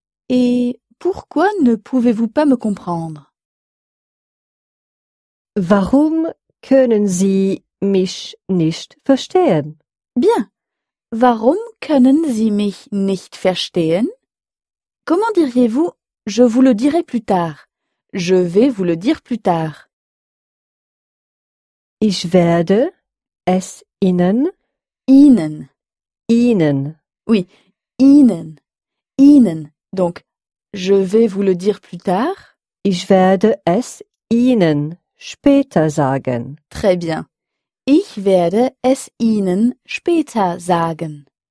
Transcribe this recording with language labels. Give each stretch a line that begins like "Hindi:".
French: Et pourquoi ne pouvez-vous pas me comprendre?
German: Warum können Sie mich nicht verstehen?
French: Bien.
German: Warum können Sie mich nicht verstehen?
French: Comment diriez-vous je vous le dirai plus tard? Je vais vous le dire plus tard.
German: Ich werde es Ihnen Ihnen. Ihnen. Oui, Ihnen. Ihnen.
French: Donc, je vais vous le dire plus tard.
German: Ich werde es Ihnen später sagen.
French: Très bien.
German: Ich werde es Ihnen später sagen.